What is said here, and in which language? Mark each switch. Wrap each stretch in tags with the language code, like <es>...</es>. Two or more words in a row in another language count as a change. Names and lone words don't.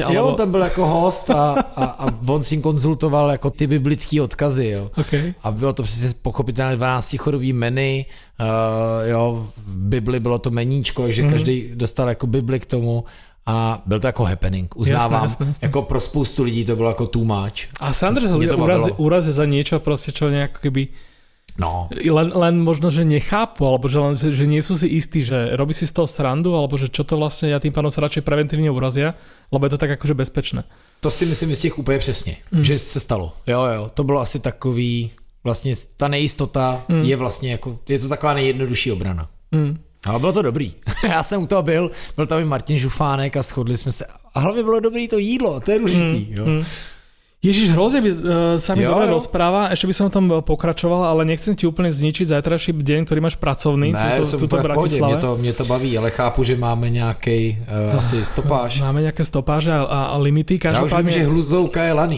<cs>Jo, on tam byl jako host a on s ním konzultoval jako ty biblický odkazy. Jo. Okay. A bylo to přesně pochopitelné 12-chodový menu. V Bibli bylo to meníčko, že každý dostal jako Bibli k tomu. A byl to jako happening, uznávám. Jasné. Jako pro spoustu lidí to bylo jako</cs> <en>too much.</en> <sk>A Sandra sa urazí za niečo, proste, čo nejako keby... No. Len možno, že nechápu, alebo že nie sú si istí, že robí si z toho srandu, alebo že čo to vlastne, ja tým pádom sa radšej preventívne urazia, lebo je to tak akože bezpečné.</sk> <cs>To si myslím z těch úplně přesně, že se stalo. Jo, to bylo asi takový, vlastně ta nejistota je vlastně jako, je to taková nejjednodušší obrana. Ale bylo to dobrý. Já jsem u toho byl tam i Martin Žufánek a shodli jsme se. A hlavně bylo dobrý to jídlo, to je důležitý.</cs> <sk>Ježiš, hrozne by sa mi dobre rozpráva, ešte by som tam pokračoval, ale nechcem ti úplne zničiť zajtrajší deň, ktorý máš pracovný. Ne, som úplne v pohode, mne to baví, ale chápu, že máme nejaký asi stopáž. Máme nejaké stopáže a limity.</sk> <cs>Ja už vím, že hluzovka je laný.</cs>